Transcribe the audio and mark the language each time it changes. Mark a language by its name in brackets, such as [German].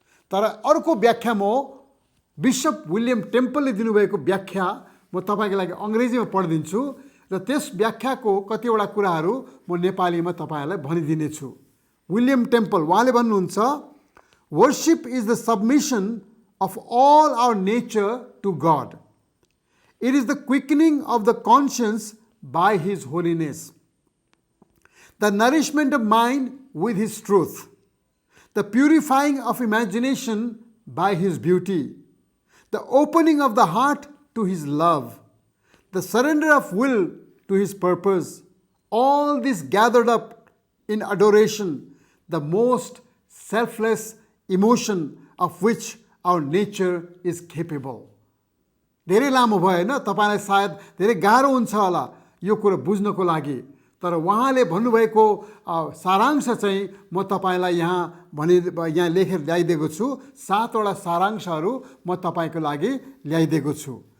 [Nepali] तर अर्को व्याख्या म बिशप विलियम टेम्पलले दिनुभएको व्याख्या म तपाईँको लागि अङ्ग्रेजीमा पढिदिन्छु र त्यस व्याख्याको कतिवटा कुराहरू म नेपालीमा तपाईँहरूलाई भनिदिनेछु। [English] William Temple उहाँले भन्नुहुन्छ, worship is the submission of all our nature to God. It is the quickening of the conscience by His holiness, the nourishment of mind with His truth, the purifying of imagination by His beauty, the opening of the heart to His love, the surrender of will to His purpose, all this gathered up in adoration, the most selfless emotion of which our nature is capable. [Nepali] धेरै लामो भयो हैन, तपाईलाई सायद धेरै गाह्रो हुन्छ होला यो कुरा बुझ्नको लागि, तर उहाँले भन्नुभएको सारांश चाहिँ म तपाईलाई यहाँ लेखेर ल्याइदिएको छु। 7 वटा सारांशहरू म तपाईको लागि ल्याइदिएको छु।